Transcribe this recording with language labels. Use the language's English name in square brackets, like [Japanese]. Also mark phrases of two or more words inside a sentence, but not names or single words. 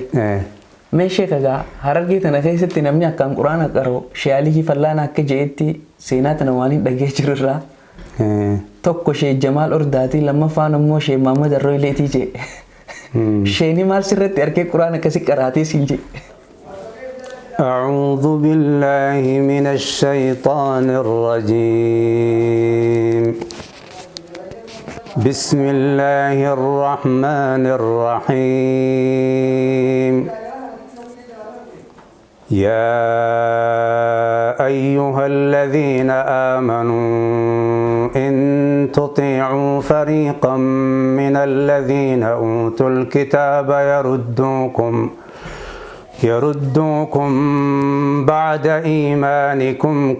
[Oromo] Mee sheekagaa Harargee tana keessatti namni akkaan quraana qara'u Shee Alii Fallaana akka jedhetti seenaa tana waan hin dhagee jirurraa tokko Shee Jamaal Ordaatii lammaffaan immoo Shee Maamad Arroileetii jedhe. Sheeni maal sirratti arkee quraana akkasii qaraatee siin jedhe? [Arabic] أعوذ بالله من الشيطان الرجيم بسم الله الرحمن الرحيم يا أيها الذين آمنوا إن تطيعوا فريقا من الذين أوتوا الكتاب يردوكم بعد إيمانكم